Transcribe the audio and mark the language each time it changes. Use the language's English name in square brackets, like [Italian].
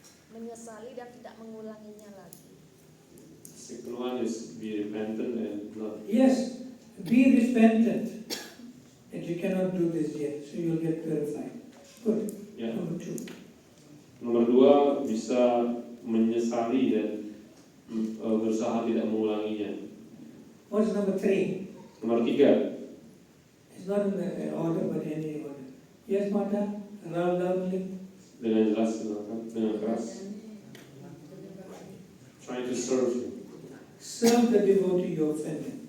[Indonesian] Menyesali dan tidak mengulanginya lagi. [English] Second one is be repentant and not. Yes, be repentant that you cannot do this yet, so you'll get purified. Good. [Indonesian] Ya. [English] Number 2. [Indonesian] Nomor 2 bisa menyesali dan berusaha tidak mengulanginya. [English] What's number 3? [Indonesian] Nomor 3 [English] It's not in the order, but any order. Yes, Mata? Loudly. [Indonesian] dengan jelas dengan keras. [English] Trying to serve you. Serve the devotee you offended.